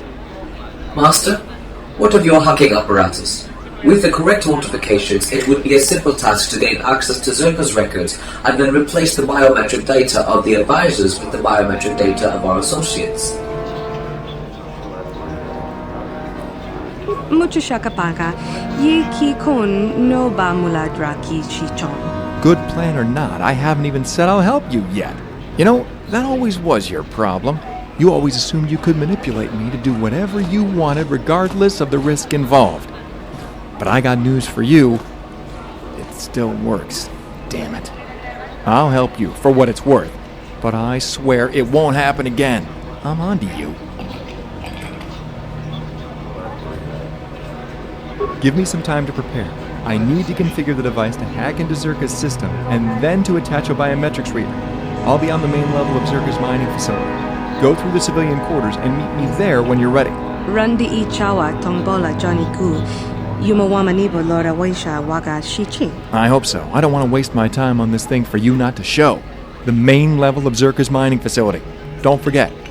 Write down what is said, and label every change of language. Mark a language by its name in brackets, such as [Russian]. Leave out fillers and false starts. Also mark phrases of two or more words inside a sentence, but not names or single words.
[English] Master, what of your hacking apparatus? With the correct authentications, it would be a simple task to gain access to Zerka's records and then replace the biometric data of the advisors with the biometric data of our associates. Mucho shakapaka. Ye ki kun no ba muladraki chichon. Good plan or not, I haven't even said I'll help you yet. You know, that always was your problem. You always assumed you could manipulate me to do whatever you wanted regardless of the risk involved. But I got news for you. It still works. Damn it. I'll help you for what it's worth. But I swear it won't happen again. I'm onto you. Give me some time to prepare. I need to configure the device to hack into Zerka's system and then to attach a biometrics reader. I'll be on the main level of Zerka's mining facility. Go through the civilian quarters and meet me there when you're ready. Rundi ichawa tombola Johnny Gu. Yumawamanibo Lora Waisha Waga Shichi. I hope so. I don't want to waste my time on this thing for you not to show. The main level of Zerka's mining facility. Don't forget,